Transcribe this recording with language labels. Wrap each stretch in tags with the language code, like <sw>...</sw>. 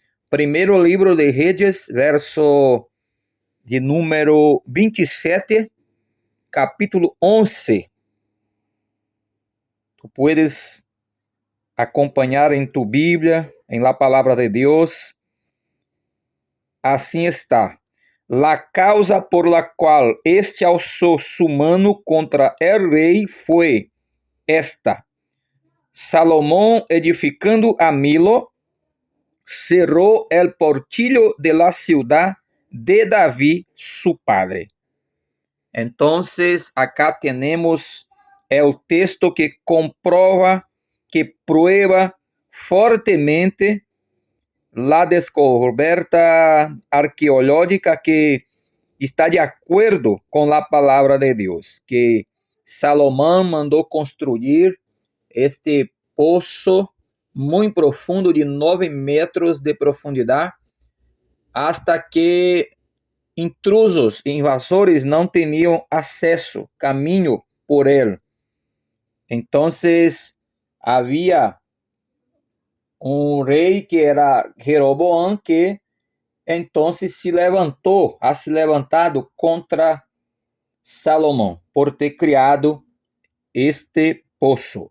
<pt>Primeiro livro de Redes, verso de número 27, capítulo 11.</pt> <es>Tu puedes acompanhar em tu Bíblia, em la palabra de Deus.</es> <pt>Assim está.</pt> <es>La causa por la cual este alzó su mano contra el rey fue esta: Salomón, edificando a Milo, cerró el portillo de la ciudad de David, su padre. Entonces, acá tenemos el texto que comprueba, que prueba fuertemente la descoberta arqueológica que está de acuerdo con la palabra de Dios, que Salomón mandó construir este pozo muy profundo de 9 metros de profundidad, hasta que intrusos, invasores</es> <pt>não tinham acesso, caminho por ele. Então, havia um rei que era Jeroboão, que então se levantou,</pt> <es>ha se levantado</es> <pt>contra Salomão por ter criado este poço.</pt>